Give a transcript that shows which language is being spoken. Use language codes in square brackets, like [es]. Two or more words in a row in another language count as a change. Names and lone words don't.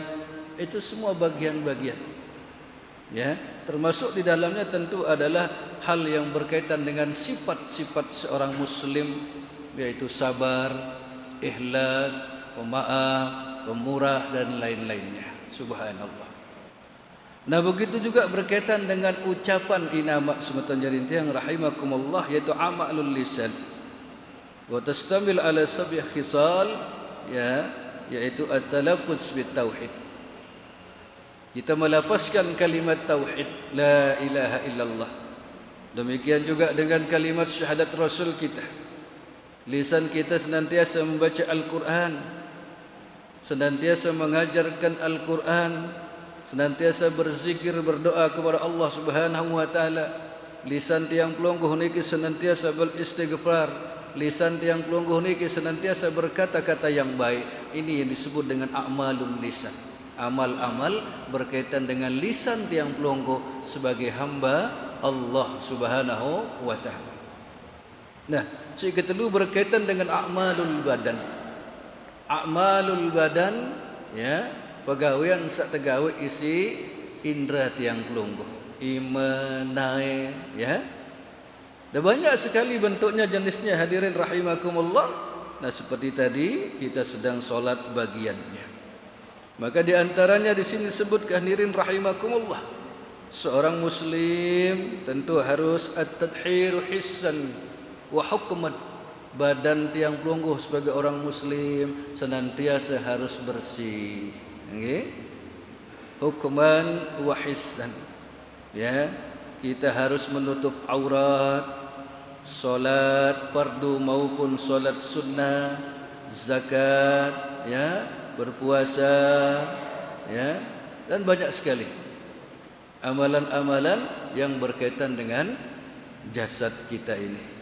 [id] Itu semua bagian-bagian, ya, termasuk di dalamnya tentu adalah hal yang berkaitan dengan sifat-sifat seorang muslim, yaitu sabar, ikhlas, pemaaf, pemurah dan lain-lainnya. Subhanallah. Nah, begitu juga berkaitan dengan ucapan [sas] inama sematan jarinti [id] yang rahimakumullah, yaitu [ar] amalul lisan wa tastamil ala sab'i khisal, [id] ya, yaitu [ar] at-talaffuz bit tauhid. [id] Kita melafazkan kalimat tauhid [ar] la ilaha illallah. [id] Demikian juga dengan kalimat syahadat rasul kita. Lisan kita senantiasa membaca Al-Quran, senantiasa mengajarkan Al-Quran, senantiasa berzikir, berdoa kepada Allah [ar] Subhanahu wa taala. [id] Lisan [sas] tiang pelungguh niki [id] senantiasa beristighfar, lisan [sas] tiang pelungguh niki [id] senantiasa berkata-kata yang baik. Ini yang disebut dengan [ar] a'malul lisan. [id] Amal-amal berkaitan dengan lisan [sas] tiang pelungguh [id] sebagai hamba Allah [ar] Subhanahu wa taala. [id] Nah, yang kedua berkaitan dengan [ar] a'malul badan. A'malul badan, ya, [sas] pegawaian sak tegawe isi indra tiang pelungguh, imanai, [id] ya. Dan banyak sekali bentuknya, jenisnya, hadirin rahimakumullah. Nah, seperti tadi kita sedang solat bagiannya. Maka di antaranya di sini sebutkan, hadirin rahimakumullah, seorang muslim tentu harus [ar] at-tadhiru hissan wa hukman. [id] Badan [sas] tiang pelungguh [id] sebagai orang muslim senantiasa harus bersih, okay? [ar] Hukman wa hissan, [id] ya, kita harus menutup aurat, solat fardu maupun solat sunnah, zakat, ya, berpuasa, ya, dan banyak sekali amalan-amalan yang berkaitan dengan jasad kita ini.